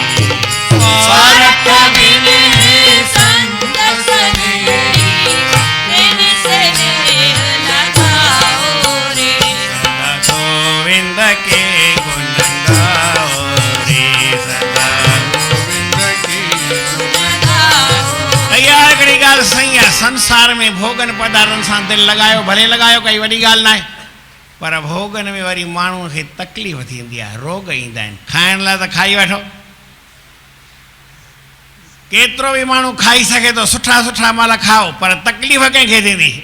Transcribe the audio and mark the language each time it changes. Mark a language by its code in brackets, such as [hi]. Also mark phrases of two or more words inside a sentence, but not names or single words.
[hi] स्वार्थ बिन संत स्नेही, दिन से नेह लगाओ रे। सदा गोविंद के गुण गाओ रे, सदा गोविंद के गुण गाओ [sd] हिकिड़ी ॻाल्हि सही आहे, संसार में भोगन पदार्थनि सां दिलि लॻायो, भले लॻायो, काई वॾी ॻाल्हि न आहे। पर भोगन में वरी माण्हूअ खे तकलीफ़ थींदी आहे, रोग ईंदा आहिनि। खाइण लाइ त खाई वठो, केतिरो बि माण्हू खाई सघे थो, सुठा सुठा माल खाओ, पर तकलीफ़ कंहिंखे थींदी?